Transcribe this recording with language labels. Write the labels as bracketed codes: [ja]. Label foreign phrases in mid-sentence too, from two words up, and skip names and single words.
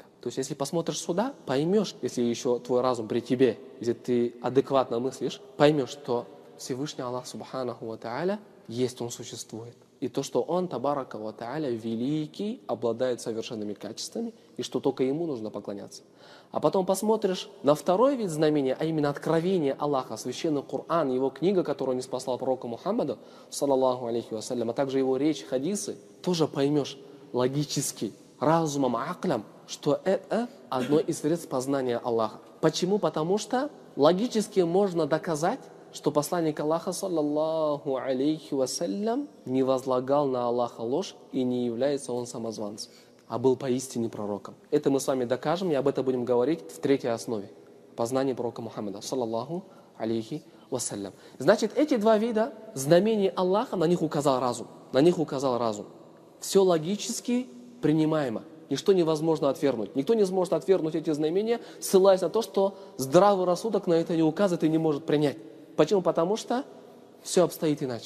[ru] То есть, если посмотришь сюда, поймешь, если еще твой разум при тебе, если ты адекватно мыслишь, поймешь, что Всевышний Аллах [ar] سبحانه وتعالى [ru] есть, Он существует. И то, что Он, [ar] تبارك وتعالى, [ru] великий, обладает совершенными качествами, и что только Ему нужно поклоняться. А потом посмотришь на второй вид знамения, а именно откровение Аллаха, священный Коран, Его книга, которую Он ниспослал пророку Мухаммаду, [ar] صلى الله عليه وسلم, [ru] а также Его речь, хадисы, тоже поймешь логически, разумом, аклям, что это одно из средств познания Аллаха. Почему? Потому что логически можно доказать, что посланник Аллаха, [ar] صلى الله عليه وسلم, [ru] не возлагал на Аллаха ложь и не является он самозванцем, а был поистине пророком. Это мы с вами докажем, и об этом будем говорить в третьей основе. Познание пророка Мухаммада, [ar] صلى الله عليه وسلم. [ru] Значит, эти два вида знамений Аллаха, на них указал разум. На них указал разум. Все логически принимаемо. Ничто невозможно отвергнуть. Никто не сможет отвергнуть эти знамения, ссылаясь на то, что здравый рассудок на это не указывает и не может принять. Почему? Потому что все обстоит иначе.